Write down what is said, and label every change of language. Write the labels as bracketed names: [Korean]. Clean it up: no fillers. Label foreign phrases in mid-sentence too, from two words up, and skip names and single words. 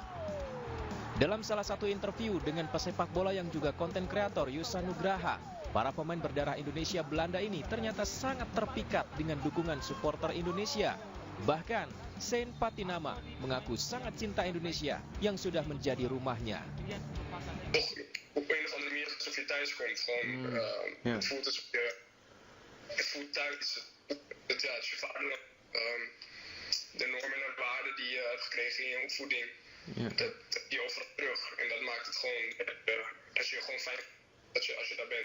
[Indonesian] Dalam salah satu interview dengan pesepak bola yang juga konten kreator Yusa Nugraha, para pemain berdarah Indonesia Belanda ini ternyata sangat terpikat dengan dukungan supporter Indonesia. Bahkan, Saint Patinama mengaku sangat cinta Indonesia yang sudah menjadi rumahnya. [Dutch] Op een of andere manier alsof je thuis komt. Het voelt alsof je voelt thuis. Het is je vaderland. De normen en waarden die je hebt gekregen in je opvoeding. Dat heb je overal terug. En dat maakt het gewoon, als je gewoon fijn als je daar bent.